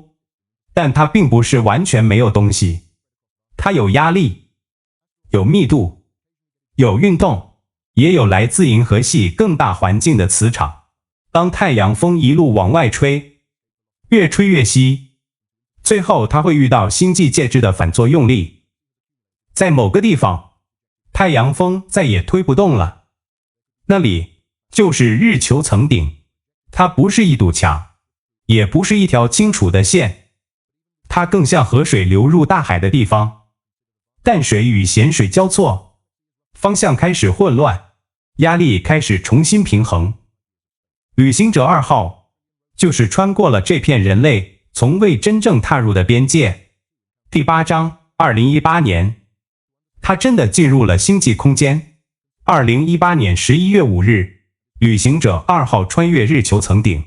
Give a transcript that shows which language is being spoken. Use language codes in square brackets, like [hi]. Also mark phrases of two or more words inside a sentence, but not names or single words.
[zh] 但它並不是完全沒有東西，它有壓力，有密度，有運動，也有來自銀河系更大環境的磁場。當太陽風一路往外吹，越吹越稀，最後它會遇到星際介質的反作用力，在某個地方，太陽風再也推不動了，那裡就是日球層頂。它不是一堵牆，也不是一條清楚的線。它更像河水流入大海的地方，淡水與鹹水交錯，方向開始混亂，壓力開始重新平衡。旅行者2號就是穿過了這片人類從未真正踏入的邊界。第8章，2018年，他真的進入了星際空間。2018年11月5日，旅行者2號穿越日球層頂。